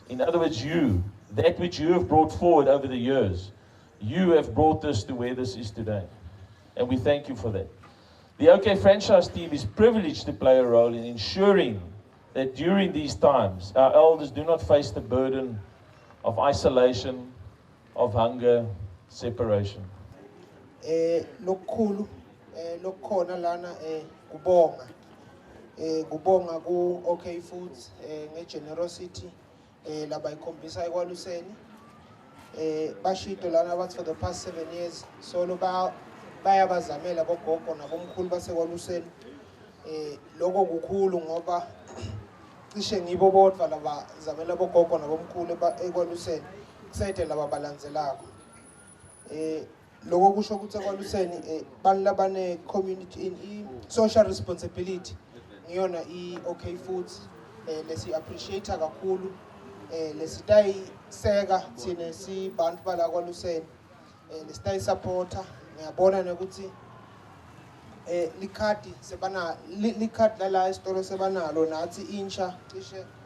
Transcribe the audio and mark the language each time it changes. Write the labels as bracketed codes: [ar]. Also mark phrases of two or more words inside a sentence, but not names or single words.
[en] In other words, that which you have brought forward over the years, you have brought this to where this is today. And we thank you for that. The OK Franchise team is privileged to play a role in ensuring that during these times, our elders do not face the burden of isolation, of hunger, separation. [ss] Lokhulu lokhona lana kubonga ku OK Foods ngegenerosity laba ikhombisa eKwaluseni bashito lana bathi [en] for the past 7 years [ss] solo bayabazamela bogogo nabomkhulu baseKwaluseni lokho kukhulu ngoba cishe ngibo bodwa laba zamela bogogo nabomkhulu eKwaluseni kusayide laba balandzelako lokho kusho ukuthi eKwaluseni bantu labane [en] community in social responsibility [ss] ngiyona OK Foods lesi appreciate kakhulu lesitayiseka thina sibantu bala KwaLuseni lesitayi supporter ngiyabona ukuthi likhadi sebana likhadi la isitolo sebanalo nathi insha cishe